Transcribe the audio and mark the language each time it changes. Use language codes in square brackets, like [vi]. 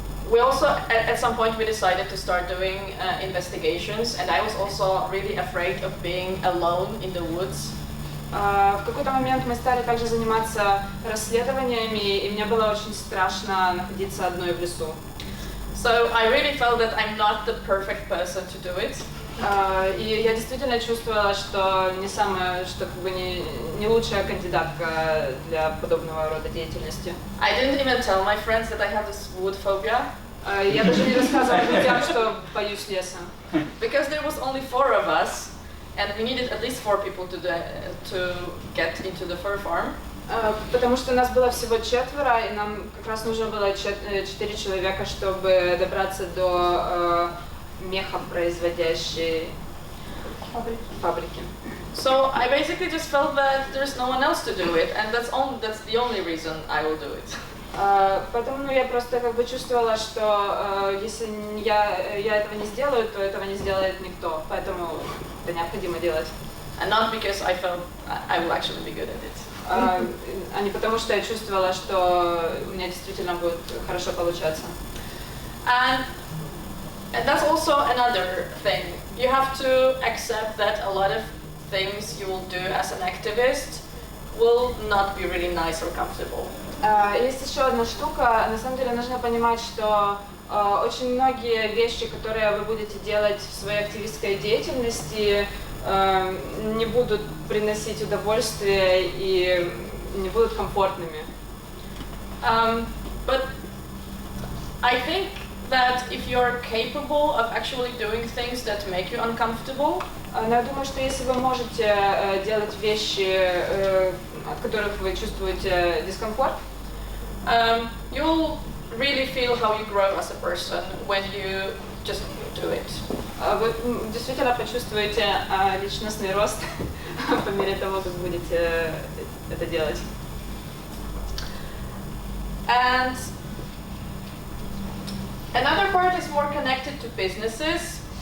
[en] We also, at some point, we decided to start doing investigations, and I was also really afraid of being alone in the woods. [ru] В какой-то момент мы стали также заниматься расследованиями, и мне было очень страшно находиться одной в лесу. [en] So I really felt that I'm not the perfect person to do it. [ru] И я действительно чувствовала, что не лучшая кандидатка для подобного рода деятельности. [en] I didn't even tell my friends that I have this wood phobia. [ru] Я даже не рассказывала друзьям, что боюсь леса. [en] Because there was only 4 of us, and we needed at least 4 people to get into the fur farm. [ru] Потому что нас было всего 4, и нам как раз нужно было 4 человека, чтобы добраться до мехопроизводящей фабрики. [en] So I basically just felt that there's no one else to do it, and that's the only reason I will do it. [ru] Поэтому я просто как бы чувствовала, что если я этого не сделаю, то этого не сделает никто, поэтому это необходимо делать. [en] And not because I felt I will actually be good at it. [ru] А не потому, что я чувствовала, что у меня действительно будет хорошо получаться. [en] And that's also another thing. You have to accept that a lot of things you will do as an activist will not be really nice or comfortable. [ru] Есть еще одна штука. На самом деле нужно понимать, что очень многие вещи, которые вы будете делать в своей активистской деятельности, не будут приносить удовольствие и не будут комфортными. [en] But I think that if you're capable of actually doing things that make you uncomfortable, [ru] но я думаю, что если вы можете делать вещи, от которых вы чувствуете дискомфорт, [en] you'll really feel how you grow as a person when you just do it. [ru] Вы действительно почувствуете личностный рост по мере того, как будете это делать. [en] And another part is more connected to businesses.